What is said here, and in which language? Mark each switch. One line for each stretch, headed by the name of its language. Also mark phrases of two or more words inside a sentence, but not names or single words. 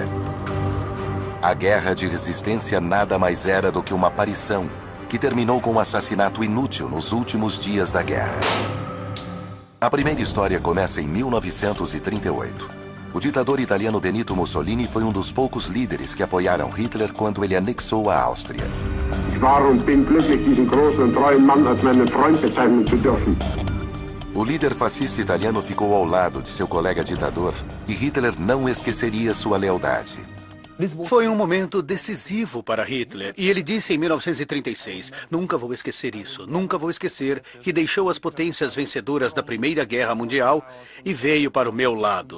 Portuguese: A guerra de resistência nada mais era do que uma aparição que terminou com um assassinato inútil nos últimos dias da guerra. A primeira história começa em 1938. O ditador italiano Benito Mussolini foi um dos poucos líderes que apoiaram Hitler quando ele anexou a Áustria.
German: Ich war und bin glücklich, diesen großen und treuen Mann als meinen Freund bezeichnen zu dürfen.
Portuguese: O líder fascista italiano ficou ao lado de seu colega ditador e Hitler não esqueceria sua lealdade. Foi um momento decisivo para Hitler. E ele disse em 1936, nunca vou esquecer isso, nunca vou esquecer que deixou as potências vencedoras da Primeira Guerra Mundial e veio para o meu lado.